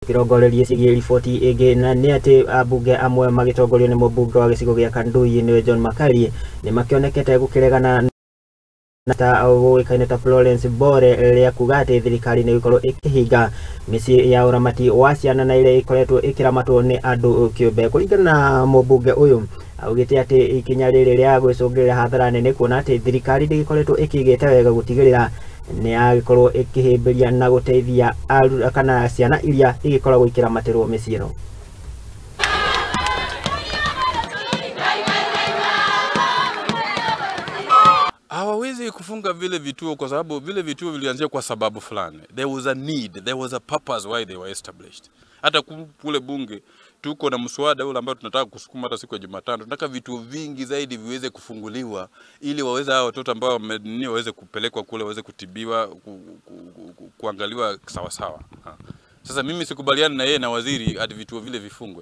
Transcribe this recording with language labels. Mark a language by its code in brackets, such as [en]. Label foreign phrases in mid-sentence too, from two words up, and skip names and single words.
[ki] Kirongorerie cigie riboti ĩngĩ na nĩ atĩ ambunge amwe magĩtongorio nĩ mũmbunge wa gĩcigo gĩa Kandui nĩwe John Makari nĩ makĩonekete gũkĩregana na ta ũĩkaine ta Florence Bore rĩa kuga atĩ thirikari nĩ ĩgũkorwo ĩkĩhinga mĩciĩ ya ũramati wa ciana na ĩrĩa ĩkoretwo ĩkĩramatwo nĩ andũ kĩũmbe. Kũringana na mũmbunge ũyũ augĩte atĩ ikinya rĩrĩ rĩa gwĩcũngĩrĩra hathara nene kuona atĩ thirikari ndĩgĩkoretwo ĩkĩigĩte wega gũtigĩrĩra nĩ yagĩkorwo ĩkĩhĩmbĩria na gũteithia kana ciana iria igĩkoragwo ikĩramatĩrwo mĩciĩ ĩno. [sw] Hawawezi kufunga vile vituo kwa sababu vile vituo vilianzia kwa sababu fulani. [en] There was a need, there was a purpose why they were established. [sw] Hata kule bunge tuko na mswada ule ambao tunataka kusukuma hata siku ya Jumatano. Tunataka vituo vingi zaidi viweze kufunguliwa ili waweze hao watoto ambao waweze kupelekwa kule waweze kutibiwa, kuangaliwa sawa sawa. Sasa mimi sikubaliani na yeye na waziri hadi vituo vile vifungwe.